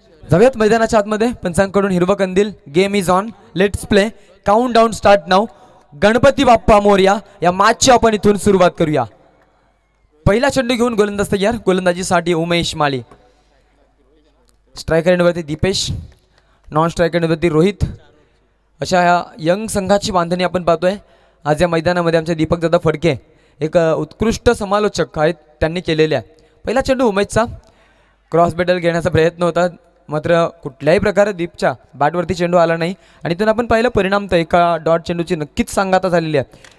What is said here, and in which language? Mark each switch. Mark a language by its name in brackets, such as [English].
[Marathi] जाऊयात मैदानाच्या आतमध्ये. पंचांकडून हिरवं कंदील. [English] Game is on, let's play. Count down start now. [Marathi] Ganpati Bappa Morya या मॅचची आपण इथून सुरुवात करूया. पहिला चेंडू घेऊन गोलंदाज तयार. गोलंदाजीसाठी उमेश माळी. Striker एंडवरती Deepesh, non striker एंडवरती Rohit. अशा ह्या यंग संघाची बांधणी आपण पाहतोय. आज या मैदानामध्ये आमचे दीपक दादा फडके एक उत्कृष्ट समालोचक आहेत, त्यांनी केलेले आहे. पहिला चेंडू उमेशचा. क्रॉस बॅटल घेण्याचा प्रयत्न होता, मात्र कुठल्याही प्रकारे दीपच्या बॅटवरती चेंडू आला नाही. आणि इथून आपण पाहिलं परिणाम तर एका डॉट चेंडूची नक्कीच सांगाता झालेली आहे.